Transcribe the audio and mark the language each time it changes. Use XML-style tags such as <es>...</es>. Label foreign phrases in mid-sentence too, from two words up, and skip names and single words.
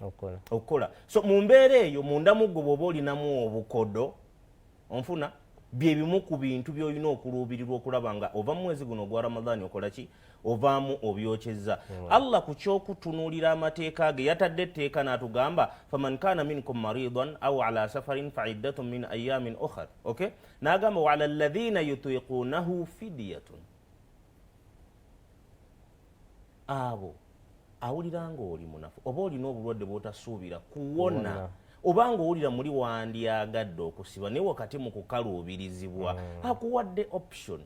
<lg>Okukola. So mu mbeera eyo munda muggo bw'oba olinamu obukodo onfuna bye bimu ku bintu by'olina okuluubirirwa okulaba nga ova mu mwezi guno ogwa Ramadhan okola ki? Ovaamu obyokyeza. Allah ku ky'okutunuulira amateeka ge yatadde etteeka n'atugamba</lg> <ar>فمن كان منكم مريضا أو على سفر فعدة من أيام أخر. Okay, n'agamba وعلى الذين يطيقونه فدية.</ar> <lg>Abo awulira ng'oli munafu oba olina obulwadde bw'otasuubira kuwona obanga owulira muli wandyagadde okusiba naye wakati mu kukaluubirizibwa akuwadde option.</lg>